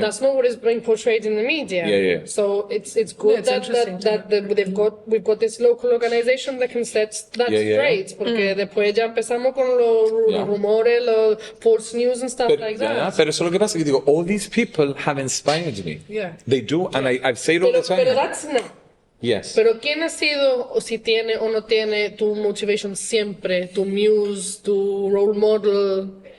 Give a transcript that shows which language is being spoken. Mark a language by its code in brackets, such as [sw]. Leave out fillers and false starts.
[en] that's not what is being portrayed in the media. Yeah, yeah. So it's good it's that interesting we've got this local organization that can set that Yeah, yeah. straight. [es] Porque después ya empezamos con los [en] Yeah. [es] rumores, los [en] false news and stuff like that. [es] Pero eso es lo que pasa. Que digo, [en] all these people have inspired me. Yeah. They do, and I've said all the time. [es] Pero [en] that's not. Yes. [es] Pero ¿quién ha sido, o si tiene o no tiene, tu motivation siempre, tu muse, tu [en] role model?